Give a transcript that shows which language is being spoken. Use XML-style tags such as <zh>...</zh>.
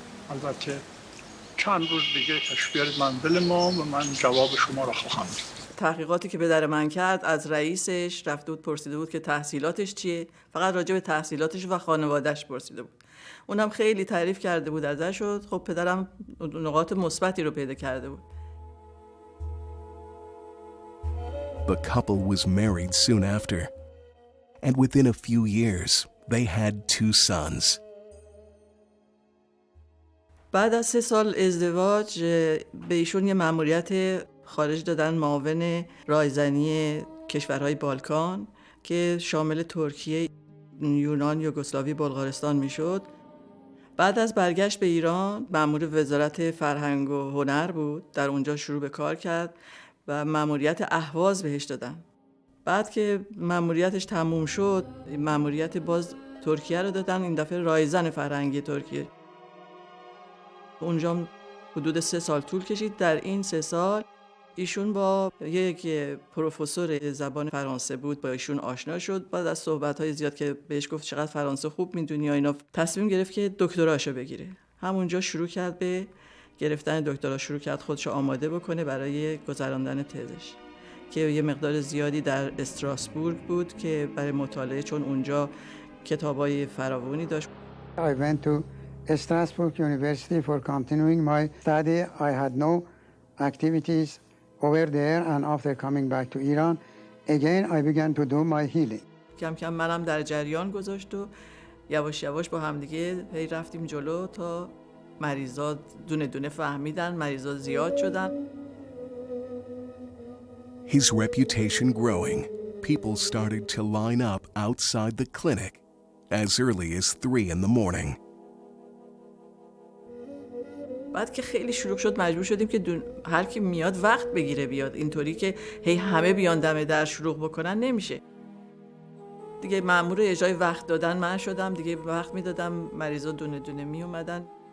<fa>البته چند روز دیگه تشریف بیارید منزل ما و من جواب شما را خواهم داد. تحقیقاتی که پدر من کرد از رئیسش رفته بود پرسیده بود که تحصیلاتش چیه، فقط راجع به تحصیلاتش و خانواده‌اش پرسیده بود. اونم خیلی تعریف کرده بود ازش و خب پدرم نقاط مثبتی رو پیدا کرده بود.</fa> <en>The couple was married soon after, and within a few years they had 2 sons.</en> <fa>بعد از 3 سال ازدواج به ایشون یه مأموریت خارج دادن، معاون رایزنی کشورهای بالکان که شامل ترکیه، یونان، یوگسلاوی، بلغارستان میشد. بعد از برگشت به ایران مأمور وزارت فرهنگ و هنر بود، در اونجا شروع به کار کرد و مأموریت اهواز بهش دادن. بعد که مأموریتش تموم شد، مأموریت باز ترکیه رو دادن، این دفعه رایزن فرهنگی ترکیه. اونجا حدود 3 سال طول کشید. در این 3 سال ایشون با یک پروفسور زبان فرانسه بود، با ایشون آشنا شد. بعد از صحبت‌های زیاد که بهش گفت چقدر فرانسه خوب می‌دونی و اینا، تصمیم گرفت که دکتراشو بگیره. همونجا شروع کرد به گرفتن دکترا، شروع کرد خودشو آماده بکنه برای گذراندن تزش که یه مقدار زیادی در استراسبورگ بود که برای مطالعه، چون اونجا کتابای فراوانی داشت.</fa> <en>I went to Strasbourg University for continuing my study. I had no activities over there, and after coming back to Iran, again I began to do my healing.</en> <fa>کم کم منم در جریان گذاشت و یواش یواش با همدیگه هی رفتیم جلو تا مریضا دونه دونه فهمیدن، مریضا زیاد شدن.</fa> <en>His reputation growing, people started to line up outside the clinic as early as 3 in the morning.</en> <fa>بعد که خیلی شلوغ شد مجبور شدیم که هر کی میاد وقت بگیره بیاد، اینطوری که هی همه بیان دم در شلوغ بکنن نمیشه. دیگه مأمور اجرای وقت دادن من شدم، دیگه وقت میدادم، مریضا دونه دونه می اومدن.</fa>